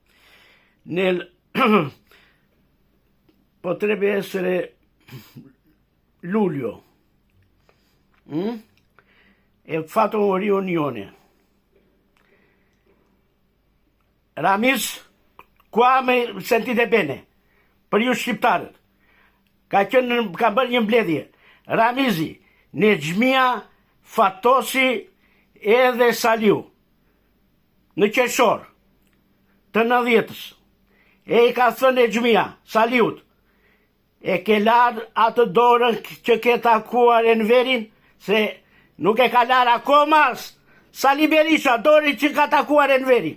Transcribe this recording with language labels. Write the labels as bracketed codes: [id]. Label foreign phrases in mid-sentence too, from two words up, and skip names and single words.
[it] Potrebbe essere luglio, e fatto una riunione. Ramiz, qua mi sentite bene, [sq] për ju shqiptarët, ka bërë një mbledhje. Ramizi, Nexhmia, Fatosi edhe Saliu, në qershor të 90-s, e i ka thënë Nexhmia, Saliut, e ke larë atë dorën që ke takuar Enverin, se nuk e ka larë akoma Sali Berisha, dorën që ka takuar Enverin.